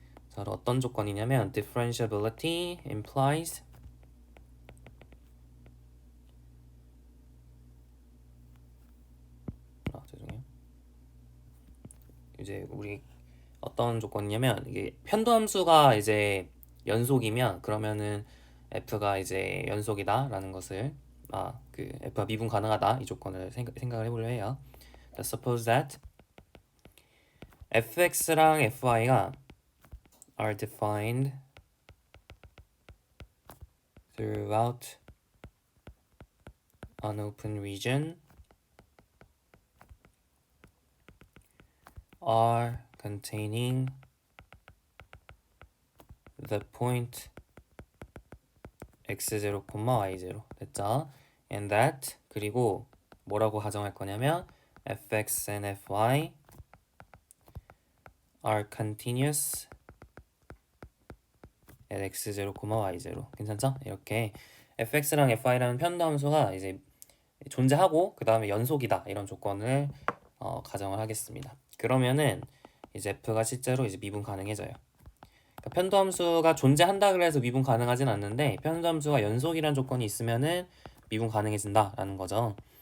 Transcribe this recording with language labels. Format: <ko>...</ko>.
<ko>자, 어떤 조건이냐면</ko> <en>differentiability implies</en> <ko>죄송해요. 이제 우리 어떤 조건이냐면 이게 편도함수가 이제 연속이면 그러면은 f가 이제 연속이다라는 것을 그 f가 미분 가능하다 이 조건을 생각을 해보려 해요.</ko> <en>Suppose that fx랑 fy가 are defined throughout an open region are containing the point x0, y0</en> <ko>됐죠?</ko> <en>And that</en> <ko>그리고 뭐라고 가정할 거냐면</ko> <en>fx and fy are continuous at x0, y0</en> <ko>괜찮죠? 이렇게 fx랑 fy라는 편도함수가 이제 존재하고 그 다음에 연속이다 이런 조건을 가정을 하겠습니다. 그러면은 이제 f가 실제로 이제 미분 가능해져요. 그러니까 편도함수가 존재한다 그래서 미분 가능하진 않는데 편도함수가 연속이란 조건이 있으면은 미분 가능해진다라는 거죠.</ko>